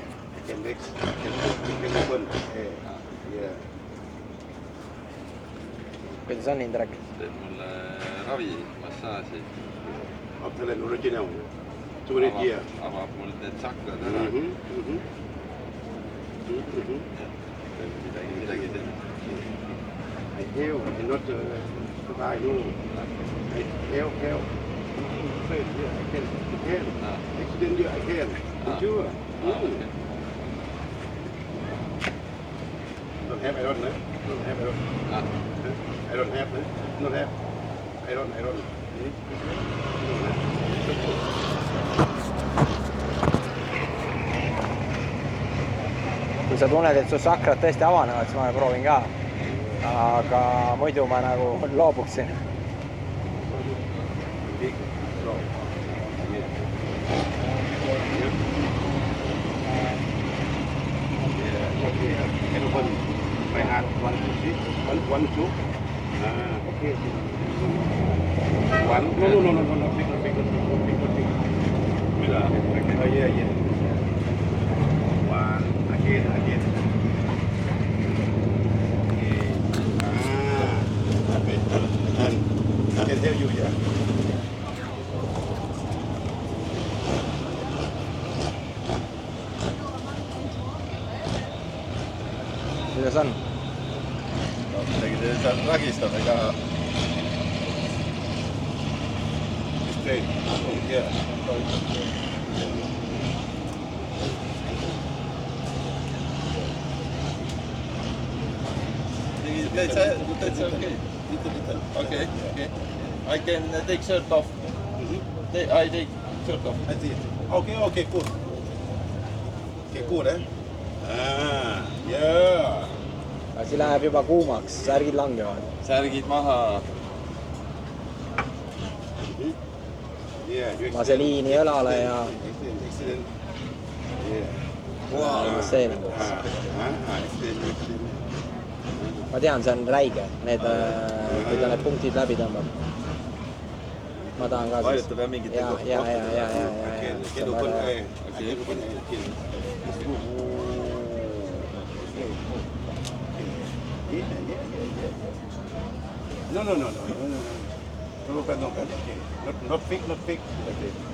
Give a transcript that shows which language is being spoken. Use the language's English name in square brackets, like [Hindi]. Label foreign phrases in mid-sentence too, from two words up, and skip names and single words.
[Estonian] Kuidas on, Indrek? Teed mulle ravi, massaaži. Abtelen original. Avab mul need sakrad ära. Midagi teeb. [English] I heal, I not provide you. I help. I can. Accident you, I can. Sure. Don't have, I don't know. Don't have, I don't. I don't have, not have. I don't. [Estonian] Kui sa tunned, et su sakrad tõesti avanevad, siis ma proovin ka. Aga muidu ma nagu loobuksin. [English] My hand, 1, 2, 3. 1, 2. Okay. 1. No. Big. Yeah. 1. Again. Okay. And I can tell you, yeah. [Estonian] Kuidas on? Midagi te seal ragistab, ega... [English] Straight. Yeah. [Estonian] Täitsa okei. [English] Okay. I can take shirt off. I take shirt off. Okay, good. Okay, good, eh? Yeah. [Estonian] Asi läheb juba kuumaks, särgid langevad. Särgid maha. Vaseliini õlale ja... masseeringuks. Ma tean, see on räige, kui ta need punktid läbi tõmbab. Ma tahan ka siis... Vajutab jah mingit kohta. [English] No. No bad. Okay. Not big. Okay.